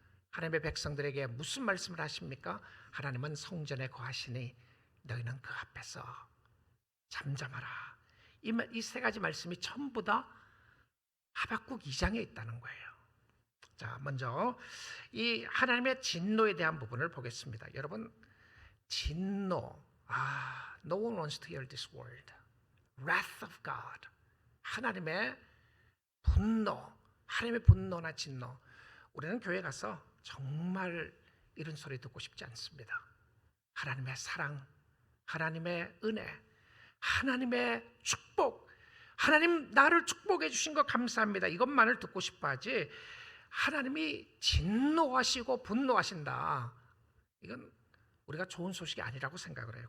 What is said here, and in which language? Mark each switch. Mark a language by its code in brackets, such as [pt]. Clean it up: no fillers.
[ko] 하나님의 백성들에게 무슨 말씀을 하십니까? 하나님은 성전에 거하시니 너희는 그 앞에서 잠잠하라. 이 3가지 말씀이 전부 다 하박국 2장에 있다는 거예요. 자, 먼저 이 하나님의 진노에 대한 부분을 보겠습니다. 여러분, 진노, [en] no one wants to hear this word. Wrath of God, [ko] 하나님의 분노, 하나님의 분노나 진노. 우리는 교회 가서 정말 이런 소리 듣고 싶지 않습니다. 하나님의 사랑, 하나님의 은혜, 하나님의 축복, 하나님 나를 축복해 주신 거 감사합니다, 이것만을 듣고 싶어 하지 하나님이 진노하시고 분노하신다, 이건 우리가 좋은 소식이 아니라고 생각을 해요.